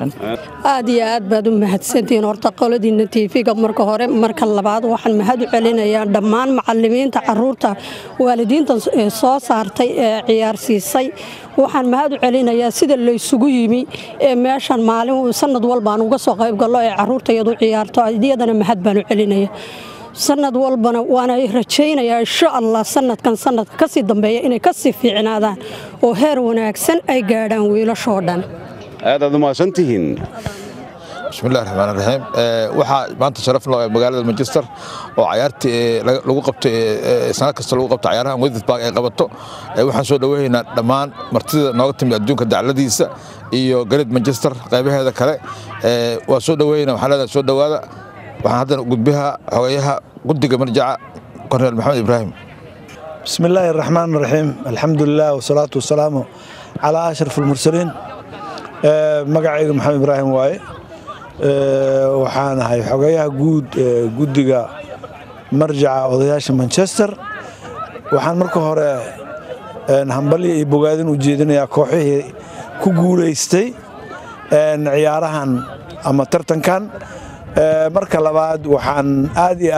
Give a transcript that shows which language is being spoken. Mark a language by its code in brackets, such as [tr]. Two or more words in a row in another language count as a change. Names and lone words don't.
[so] aad iyo aad baad u mahadsantiin horta qoladiina TV-ga marka hore marka labaad waxaan mahad u celinayaa dhammaan macallimiinta caruurta waalidiinta soo saartay ee ciyaarsiisay waxaan mahad u celinayaa sida la isugu yimi ee meeshan maalin sanad walba aan uga soo qayb galno ee caruurtayadu ciyaarto iyadana mahad baan u celinayaa sanad walbana waana rajaynayaa [ar] إن شاء الله [so] sanadkan sanadka ka sii dambeeya inay ka sii fiicnaadaan oo heer wanaagsan ay gaadhaan wiilashoo dhan aad u maasantihiin [ar] بسم الله الرحمن الرحيم [so] waxaa maanta sharaf loo magaalada Manchester oo ciyaartii lagu qabtay sanad kasta lagu qabtay ciyaaraha Wydad Park ay qabato waxaan soo dhaweeynaa dhammaan martida nooga timid adduunka dacladiisa iyo galad Manchester qaybaheeda kale waa soo dhaweeynaa waxa la soo dhawaada waxaan hadda gudbiha xogayaha guddiga marjaca Korneel Maxamed Ibrahim [ar] بسم الله الرحمن الرحيم الحمد لله والصلاة والسلام على أشرف المرسلين [so] magacayga Maxamed Ibrahim waaye waxaan ahay xogayaha guddiga marjaca odayaasha Manchester waxaan marka hore hambali iyo bogaadin u jeedinayaa kooxihii ku guuleystay ciyaarahan ama tartankan marka labaad waxaan aad iyo